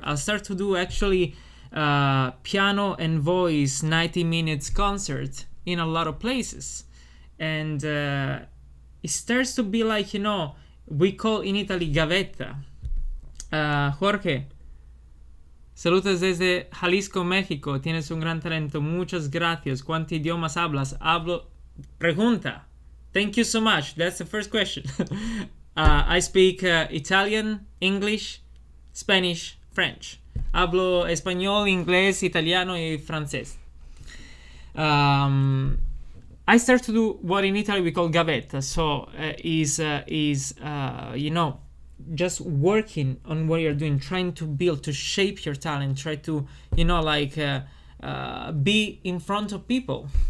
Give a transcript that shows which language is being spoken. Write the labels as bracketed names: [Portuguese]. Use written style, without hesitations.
[English] I'll start to do actually piano and voice 90 minutes concert in a lot of places. And it starts to be like, we call in Italy gavetta. [Spanish] Jorge, saludos desde Jalisco, México. Tienes un gran talento. Muchas gracias. ¿Cuántos idiomas hablas? Hablo. Pregunta. [English] Thank you so much. That's the first question. I speak Italian, English, Spanish, French. [Spanish] Hablo español, inglés, italiano y francés. [English] I start to do what in Italy we call gavetta. So just working on what you're doing, trying to build, to shape your talent, try to, be in front of people.